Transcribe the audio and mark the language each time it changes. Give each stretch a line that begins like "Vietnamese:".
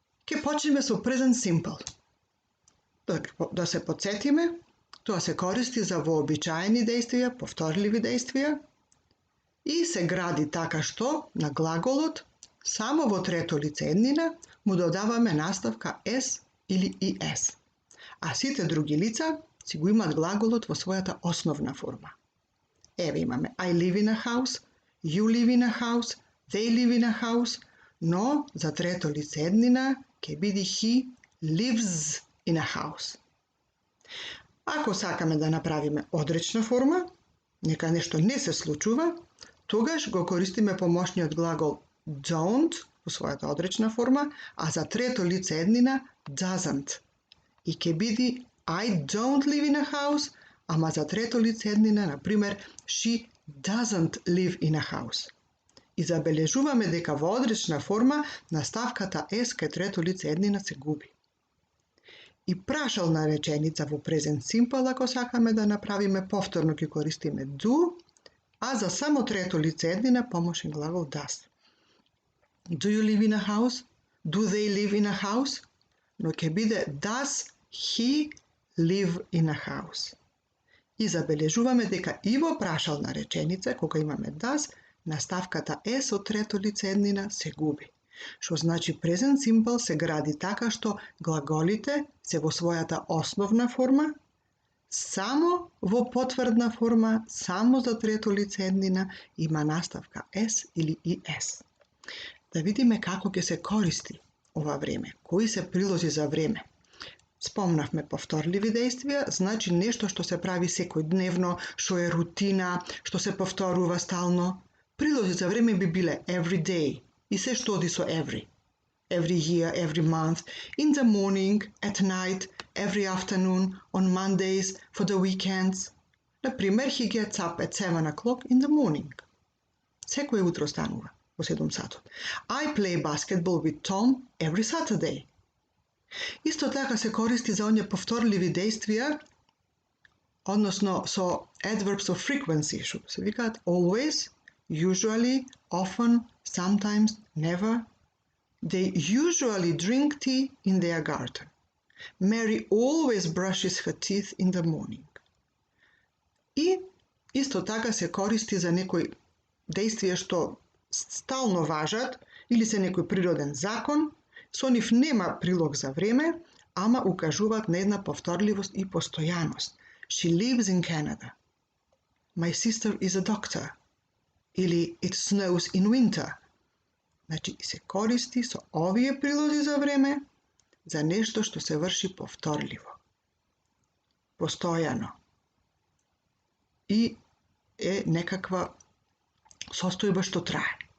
Macedonian: Ке почнеме со present simple. Да се подсетиме, тоа се користи за вообичаени действија, повторливи действија и се гради така што на глаголот само во трето лице еднина му додаваме наставка s или es, а сите други лица си го имат глаголот во својата основна форма. Еве имаме
English: I live in a house, you live in a house, they live in a house,
Macedonian: но за трето лице еднина ќе биде
English: he lives in a house.
Macedonian: Ако сакаме да направиме одречна форма, нека нешто не се случува, тогаш го користиме помошниот глагол don't во својата одречна форма, а за трето лице еднина doesn't. И ќе биде
English: I don't live in a house,
Macedonian: ама за трето лице еднина, например,
English: she doesn't live in a house.
Macedonian: И забележуваме дека во одречна форма наставката s кај трето лице еднина се губи. И прашална реченица во present simple, ако сакаме да направиме повторно, ќе користиме do, а за само трето лице еднина помошен глагол does.
English: Do you live in a house? Do they live in a house?
Macedonian: Но ќе биде
English: does he live in a house.
Macedonian: И забележуваме дека и во прашална реченица, кога имаме does, наставката s од трето лице еднина се губи. Што значи present simple се гради така што глаголите се во својата основна форма, само во потврдна форма, само за трето лице еднина има наставка s или es. Да видиме како ќе се користи ова време, кои се прилози за време. Спомнавме повторливи действија, значи нешто што се прави секојдневно, што е рутина, што се повторува стално. Прилози за време би биле
English: every day
Macedonian: и се што оди со every.
English: Every year, every month, in the morning, at night, every afternoon, on Mondays, for the weekends. Например, he gets up at 7 o'clock in the morning.
Macedonian: Секој утро станува во 7 сатот.
English: I play basketball with Tom every Saturday.
Macedonian: Исто така се користи за оние повторливи действија, односно со
English: adverbs of frequency,
Macedonian: што се викаат
English: always, usually, often, sometimes, never. They usually drink tea in their garden. Mary always brushes her teeth in the morning.
Macedonian: И исто така се користи за некои действија што стално важат или се некој природен закон, со нив нема прилог за време, ама укажуваат на една повторливост и постојаност.
English: She lives in Canada. My sister is a doctor. Или it snows in winter.
Macedonian: Значи, се користи со овие прилози за време за нешто што се врши повторливо, постојано и е некаква состојба што трае.